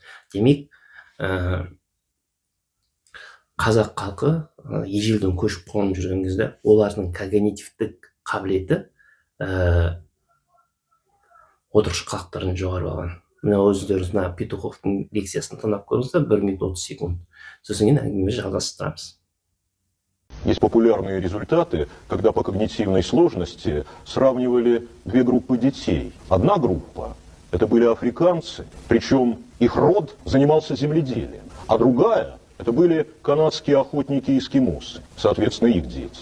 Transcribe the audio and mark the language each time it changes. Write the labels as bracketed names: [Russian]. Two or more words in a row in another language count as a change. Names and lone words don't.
[Kazakh] Демек, қазақ халқы ежелден көшіп қонып жүрген кезде олардың когнитивтік қабілеті отырықшы халықтардың жоғары болған. Мына өздеріңіз Петуховтың лекциясын тыңдап көріңіздер, 1 минут 30 секунд. Сосын кейін әңгімемізді жалғастырамыз. [Russian] Есть популярные результаты, когда по когнитивной сложности сравнивали две группы детей. Одна группа – это были африканцы, причем их род занимался земледелием, а другая – это были канадские охотники-эскимосы, соответственно, их дети.